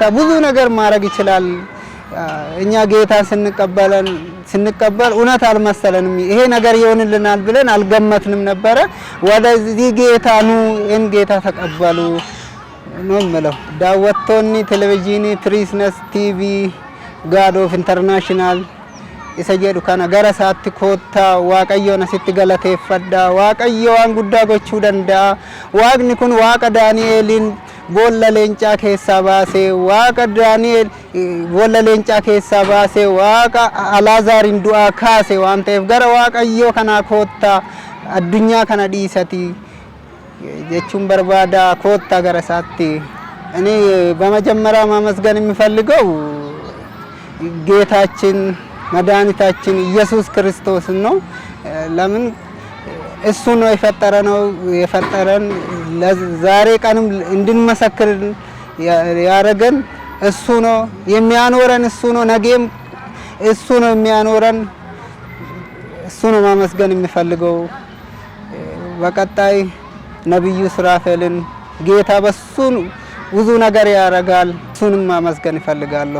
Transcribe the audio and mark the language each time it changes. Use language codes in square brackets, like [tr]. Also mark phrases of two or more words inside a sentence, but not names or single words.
[am] ብዙ ነገር ማድረግ ይችላል። እኛ ጌታ ስንቀበል እውነት አልመሰለንም፣ ይሄ ነገር ይሆንልናል ብለን አልገመትንም ነበረ። ወደዚህ ጌታ ኑ፣ ይህን ጌታ ተቀበሉ ነው የምለው። ዳወቶኒ ቴሌቪዥን ፕሪስነስ ቲቪ [en] God of International [om] isa jedhu kana gara isaatti koottaa Waaqayyoon asitti galateeffadha. Waaqayyo waan guddaa gochuu danda'a. Waaqni kun Waaqa Daani'eelin boolla leencaa keessaa baasee, Waaqa Daani'eel boolla leencaa keessaa baasee, Waaqa Al'aazaarin du'aa kaase waan ta'eef gara Waaqayyoo kanaa koottaa addunyaa kana dhiisati jechuun barbaada. Koottaa gara isaatti [am] እኔ በመጀመሪያ ማመስገን የሚፈልገው ጌታችን መድኃኒታችን ኢየሱስ ክርስቶስ ነው። ለምን እሱ ነው የፈጠረን ዛሬ ቀንም እንድንመሰክር ያረገን እሱ ነው። የሚያኖረን እሱ ነው። ነገም እሱ ነው የሚያኖረን። እሱ ነው ማመስገን የሚፈልገው። በቀጣይ ነብዩ ሱራፌልን ጌታ በሱ ብዙ ነገር ያረጋል። እሱንም ማመስገን ይፈልጋለሁ።